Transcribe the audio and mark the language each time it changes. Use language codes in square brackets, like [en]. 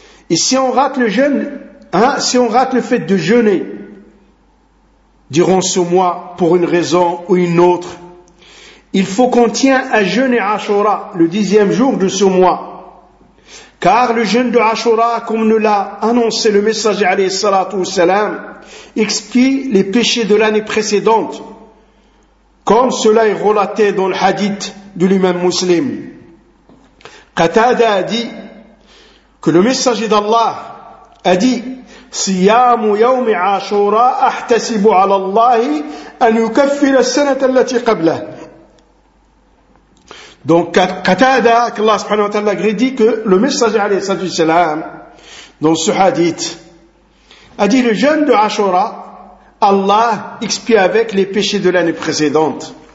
[fr] Et si on rate le jeûne, hein, si on rate le fait de jeûner durant ce mois pour une raison ou une autre, il faut qu'on tient à jeûner Ashura, le dixième jour de ce mois. Car le jeûne de Ashura, comme nous l'a annoncé le messager alayhi salatu wassalam, expie les péchés de l'année précédente, comme cela est relaté dans le hadith de l'imam muslim. Qatada a dit que le messager d'Allah a dit: [ar] صيام يوم عاشوراء احتسب على الله ان يكفر السنه التي قبله. [fr] Donc Qatada, que Allah subhanahu wa ta'ala dit que le messager alayhi salatu wassalam dans ce hadith a dit: le jeûne de Ashura, Allah expie avec les péchés de l'année précédente.